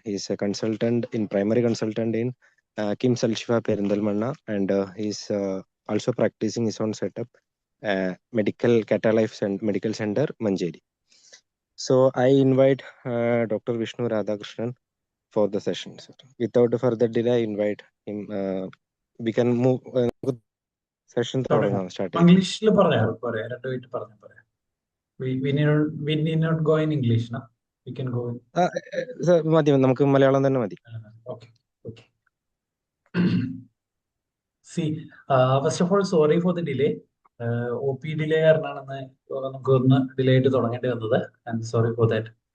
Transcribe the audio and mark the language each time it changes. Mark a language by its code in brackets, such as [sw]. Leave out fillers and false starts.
[en] He is a consultant in primary consultant in Kims Al Shifa Perindalmanna, and he is also practicing his own setup, medical Catalife and Medical Center, Manjeri. So I invite Dr. Vishnu Radhakrishnan for the session. Sir. Without further delay, I invite him. We can move session [ml] തുടങ്ങാം. [en] start. [ml] ഇംഗ്ലീഷിൽ പറയാം പറയാം 2 minute പറഞ്ഞാൽ പറയാം. [en] We need not go in English, no? We can go in. [ml] മതി, നമുക്ക് മലയാളം തന്നെ മതി. [en] Okay. See, first of all, sorry for the delay. [ml] OP delay കാരണമാണ് നമുക്ക് ഒന്ന് ഡിലേ ആയിട്ട് തുടങ്ങേണ്ടി വന്നത്. [en] I'm sorry for that.